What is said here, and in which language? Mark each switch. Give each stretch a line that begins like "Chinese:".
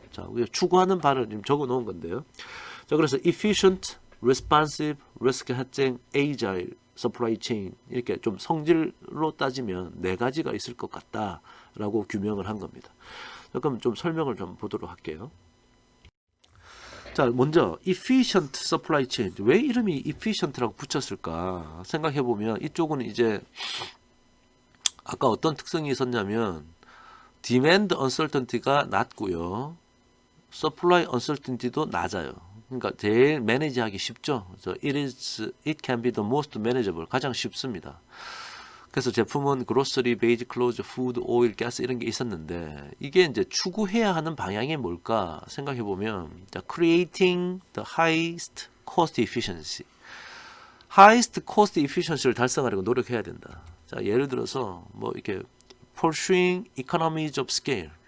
Korean: 자, 우리가 추구하는 바를 지금 적어 놓은 건데요. 자, 그래서 efficient, responsive, risk hedging, agile, supply chain 이렇게 좀 성질로 따지면 네 가지가 있을 것 같다라고 규명을 한 겁니다. 자, 그럼 좀 설명을 좀 보도록 할게요. 자, 먼저 efficient supply chain. 왜 이름이 efficient라고 붙였을까 생각해 보면 이쪽은 이제 아까 어떤 특성이 있었냐면 demand uncertainty가 낮고요. supply uncertainty도 낮아요. 그러니까 제일 매니지하기 쉽죠.
English: it can be the most manageable.
Korean: 가장 쉽습니다. 그래서 제품은 grocery, beige clothes, food, oil, gas 이런 게 있었는데 이게 이제 추구해야 하는 방향이 뭘까 생각해 보면
English: creating the highest cost efficiency. highest cost efficiency
Korean: 를 달성하려고 노력해야 된다. 자, 예를 들어서 뭐 이렇게
English: pursuing economies of scale.